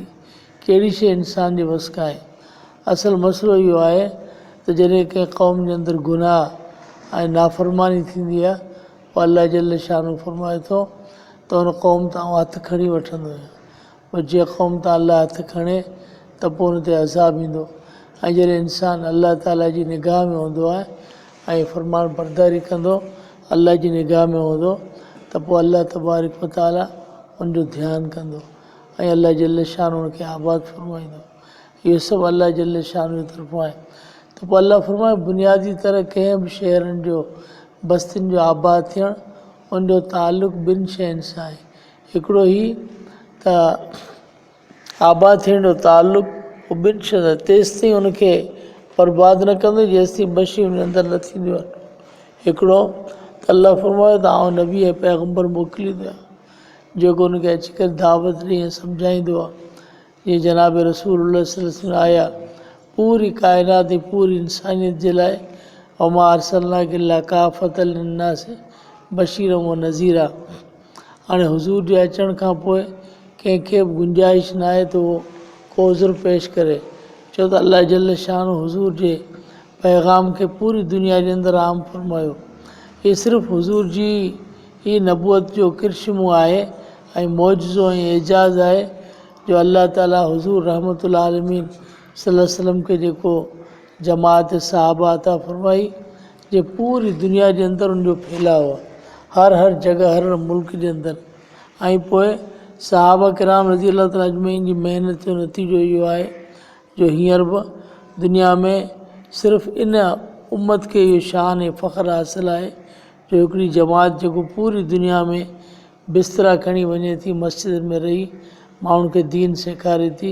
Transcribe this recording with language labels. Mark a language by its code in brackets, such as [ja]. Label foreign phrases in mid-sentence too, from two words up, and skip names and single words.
[sd] कहिड़ी शइ इंसान जे वस खां आहे? असल मसइलो इहो आहे त जॾहिं कंहिं क़ौम जे अंदरि गुनाह ऐं नाफ़रमानी थींदी आहे पोइ अल्लाह जल शानो फरमाए थो त हुन क़ौम तां हथु खणी वठंदो आहियां। पोइ जीअं क़ौम तां अल्लाह हथु खणे त पोइ हुन ते अज़ाब ईंदो। ऐं जॾहिं इंसानु अल्लाह ताला जी निगाह में हूंदो आहे ऐं फ़रमान बरदारी कंदो, अल्लाह जी निगाह में हूंदो त पोइ अल्लाह तबारक व तआला उनजो ध्यानु कंदो ऐं अल्लाह जल शान उनखे आबाद फरमाईंदो। इहो सभु अल्लाह जल शान जी तरफ़ां आहे। त पोइ अल्लाह फरमाए बुनियादी तरह कंहिं बि शहरनि जो बस्तियुनि जो आबाद थियणु उनजो तालुक़ ॿिनि शयुनि सां आहे। हिकिड़ो ही त आबाद थियण जो तालुक़ उहो ॿिनि शयुनि सां, तेसिताईं उनखे बर्बादु न कंदो जेसिताईं ॿ शयूं उन अंदरि न थींदियूं आहिनि। हिकिड़ो त अल्लाह फरमायो त आउं नबी ऐं पैगम्बर मोकिलींदो आहियां जेको उनखे अची करे दावत ॾेई ऐं सम्झाईंदो आहे। जीअं जनाब रसूल सल्लल्लाहु आया पूरी काइनात ऐं पूरी इंसानियत जे लाइ [ar] وما أرسلناك إلا كافة للناس بشيرا ونذيرا. [sd] हाणे हुज़ूर जे अचण खां पोइ कंहिंखे बि गुंजाइश न आहे त उहो को उज़ुर पेश करे, छो त अल्लाह जल शान हुज़ूर जे पैगाम खे पूरी दुनिया जे अंदरि आम फरमायो। इहे सिर्फ़ु हुज़ूर जी ही नबूअत जो किरश्मो आहे ऐं मौजज़ो ऐं एजाज़ आहे जो अल्लाह ताला हुज़ूर रहमतुल आलमीन [ar] صلى الله عليه وسلم [sd] खे जेको जमात सहाबा अता फरमाई जे पूरी दुनिया जे अंदरि उनजो फैलाव आहे, हर जॻह हर मुल्क जे अंदरि। ऐं पोइ सहाबा किराम [ar] رضي الله تعالى أجمعين [sd] जी महिनत जो नतीजो इहो आहे जो हींअर बि दुनिया में सिर्फ़ु इन उम्मत खे इहो शान ऐं फ़ख़्रु हासिलु आहे जो हिकिड़ी जमात जेको पूरी दुनिया में बिस्तरा खणी वञे थी, मस्जिद में रही माण्हुनि खे दीन सेखारे थी।